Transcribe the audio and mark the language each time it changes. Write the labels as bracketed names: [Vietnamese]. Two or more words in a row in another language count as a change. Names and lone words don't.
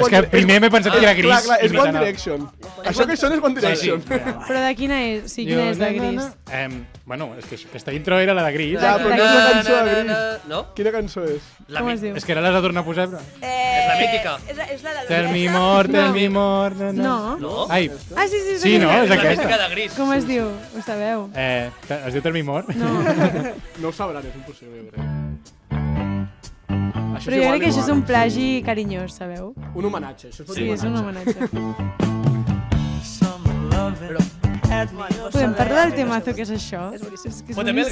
[Catalan] És que primer m'he pensat que era gris. Clar, és One imitant el- Direction. Això que són és One Direction. Però de quina és? Sí, quina és de gris? Bueno, és que aquesta intro era la de gris. Ja, però no és la cançó de Gris. No? Quina cançó és? La Com es diu? És que ara l'has de tornar a posar, però... És la mítica. És la de [English] Tell me more, tell me more... [Catalan] No. No? Ai, Ah, sí, sí. sí, no? És És la aquesta. mítica de Gris. Com es diu? Ho sabeu? Es diu Tell me more? No. No ho sabran, és impossible, jo crec. Però jo crec que això és un plagi carinyós, sabeu? Un homenatge. Això és Sí, és un homenatge. Però, Podem parlar del temazo que és això? És que és però també el